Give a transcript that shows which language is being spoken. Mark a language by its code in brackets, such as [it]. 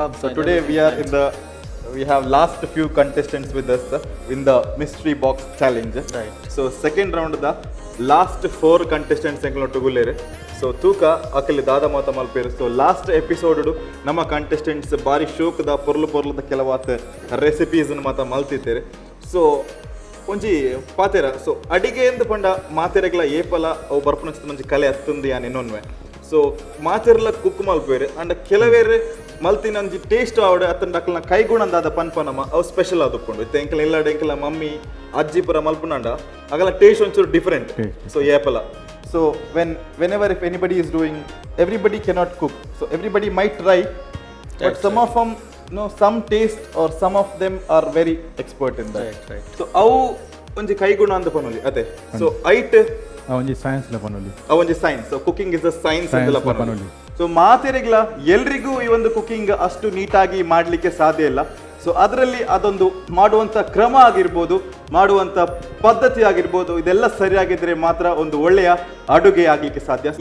[en] So today we have last few contestants with us in the mystery box challenge. Right. So second round the last 4 contestants [tcy] ಎಂಕಲೊಟ್ಟುಗುಲ್ಲೇರೆ. ಸೊ ತೂಕ ಅಕಲಿ ದಾದ ಮಾತ ಮಲ್ಪೇರು. ಸೊ last episode ನಮ್ಮ contestants ಬಾರಿ ಶೋಕದ ಪೊರ್ಲದ ಕೆಲವಾತ recipes ಮಾತ ಮಲ್ತಿದ್ದೇವೆ. ಸೊ ಒಂಜಿ ಪಾತೆರ ಸೊ ಅಡಿಗೆ ಎಂದು ಪಂಡ ಮಾತೆರೆಗಳ ಏಪಲ ಅವು ಬರ್ಪುನ ಮಂచి ಕಲೆ ಹತ್ತುಂದು ಯಾನ್ ಇನ್ನೊನ್ವೆ. ಸೊ ಮಾತೆರ್ಲ ಕುಕ್ ಮಲ್ಪೇರು ಅಂಡ್ ಕೆಲವೇರೆ ಮಲ್ತಿನ ಒಂಜಿ ಟೇಸ್ಟ್ ಆವಡ ಅತ್ತಂಡ ಅಕಲ್ನ ಕೈಗುಣಂದಾದ ಪನ್ಪನಮ ಅವು ಸ್ಪೆಷಲ್ ಆದುಕೊಂಡು ಇತ್ತು. ಎಂಕಲ ಎಲ್ಲಾಡೆ ಎಂಕಲ ಮಮ್ಮಿ ಅಜ್ಜಿ ಪುರ ಮಲ್ಪುನಂಡ ಅಗಲ ಟೇಸ್ಟ್ ಒಂಚೂರು ಡಿಫರೆಂಟ್. ಸೊ ಏಪಲ ಸೊ [en] whenever if anybody is doing, everybody cannot cook, so everybody might try, but some of them some taste or some of them are very expert in that. Right. [tcy] So ಅವು ಒಂಜಿ ಕೈಗುಣ ಅಂತ ಪನೊಲಿ ಅತೆ. ಸೊ ಐಟ್ ಅವೊಂಜಿ science ಲ ಪನೊಲಿ ಅವೊಂಜಿ science. ಸೊ [en] cooking is a science [tcy] ಅಂತ ಪನೊಲಿ. [kn] So ಮಾತೆರೆಗ್ಲ ಎಲ್ರಿಗೂ ಈ ಒಂದು cooking ಅಷ್ಟು ನೀಟಾಗಿ ಮಾಡ್ಲಿಕ್ಕೆ ಸಾಧ್ಯ ಇಲ್ಲ. ಸೊ ಅದರಲ್ಲಿ ಅದೊಂದು ಮಾಡುವಂಥ ಕ್ರಮ ಆಗಿರ್ಬೋದು, ಮಾಡುವಂಥ ಪದ್ಧತಿ ಆಗಿರ್ಬೋದು, ಇದೆಲ್ಲ ಸರಿಯಾಗಿದ್ರೆ ಮಾತ್ರ ಒಂದು ಒಳ್ಳೆಯ ಅಡುಗೆ ಆಗಲಿಕ್ಕೆ ಸಾಧ್ಯ.